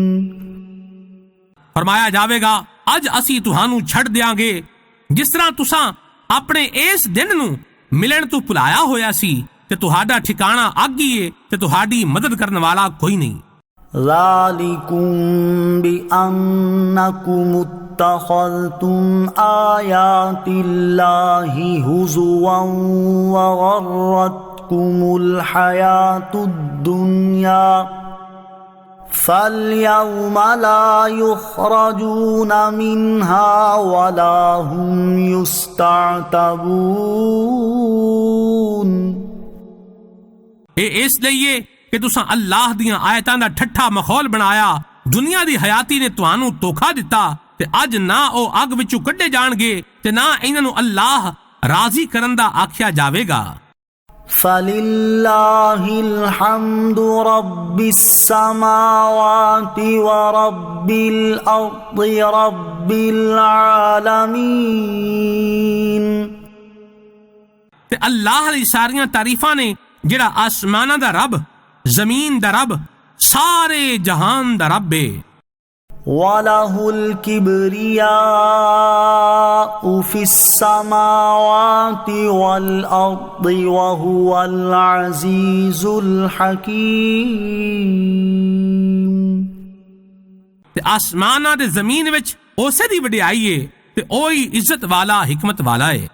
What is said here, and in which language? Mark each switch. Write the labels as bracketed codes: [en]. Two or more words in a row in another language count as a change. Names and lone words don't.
[pa] ਫਰਮਾਇਆ ਜਾਵੇਗਾ ਅੱਜ ਅਸੀਂ ਤੁਹਾਨੂੰ ਛੱਡ ਦਿਆਂਗੇ ਜਿਸ ਤਰ੍ਹਾਂ ਤੁਸੀਂ ਆਪਣੇ ਇਸ ਦਿਨ ਨੂੰ ਮਿਲਣ ਤੋਂ ਭੁਲਾਇਆ ਹੋਇਆ ਸੀ ਤੇ ਤੁਹਾਡਾ ਠਿਕਾਣਾ ਅੱਗ ਹੀ ਹੈ ਤੇ ਤੁਹਾਡੀ ਮਦਦ ਕਰਨ ਵਾਲਾ ਕੋਈ ਨਹੀਂ। [ar] ذَلِكُمْ بِأَنَّكُمُ اتَّخَذْتُمْ آيَاتِ اللَّهِ هُزُوًا وَغَرَّتْكُمُ الْحَيَاةُ الدُّنْيَا فَالْيَوْمَ لَا يُخْرَجُونَ مِنْهَا وَلَا هُمْ يُسْتَعْتَبُونَ۔ [pa] ਇਹ ਇਸ ਲਈ ਹੈ ਕਿ ਤੁਸੀਂ ਅੱਲਾਹ ਦੀਆਂ ਆਇਤਾਂ ਦਾ ਠੱਠਾ ਮਖੌਲ ਬਣਾਇਆ। ਦੁਨੀਆ ਦੀ ਹਯਾਤੀ ਨੇ ਤੁਹਾਨੂੰ ਧੋਖਾ ਦਿੱਤਾ ਤੇ ਅੱਜ ਨਾ ਉਹ ਅੱਗ ਵਿੱਚੋਂ ਕੱਢੇ ਜਾਣਗੇ ਤੇ ਨਾ ਇਹਨਾਂ ਨੂੰ ਅੱਲਾਹ ਰਾਜ਼ੀ ਕਰਨ ਦਾ ਆਖਿਆ ਜਾਵੇਗਾ۔ [ar] فَلِلَّهِ الْحَمْدُ رَبِّ السَّمَاوَاتِ وَرَبِّ الْأَرْضِ رَبِّ الْعَالَمِينَ۔ [pa] ਤੇ ਅੱਲਾਹ ਦੀ ਸਾਰੀਆਂ ਤਾਰੀਫਾਂ ਨੇ ਜਿਹੜਾ ਆਸਮਾਨਾਂ ਦਾ ਰੱਬ, ਜ਼ਮੀਨ ਦਾ ਰੱਬ, ਸਾਰੇ ਜਹਾਨ ਦਾ ਰੱਬ ਹੈ۔ [ar] وَلَهُ الْكِبْرِيَاءُ فِي السَّمَاوَاتِ وَالْأَرْضِ وَهُوَ الْعَزِيزُ الْحَكِيمُ۔ [pa] ਤੇ ਆਸਮਾਨਾਂ ਤੇ ਜ਼ਮੀਨ ਵਿੱਚ ਉਸੇ ਦੀ ਵਡਿਆਈ ਹੈ ਤੇ ਉਹੀ ਇੱਜ਼ਤ ਵਾਲਾ, ਹਕਮਤ ਵਾਲਾ ਹੈ۔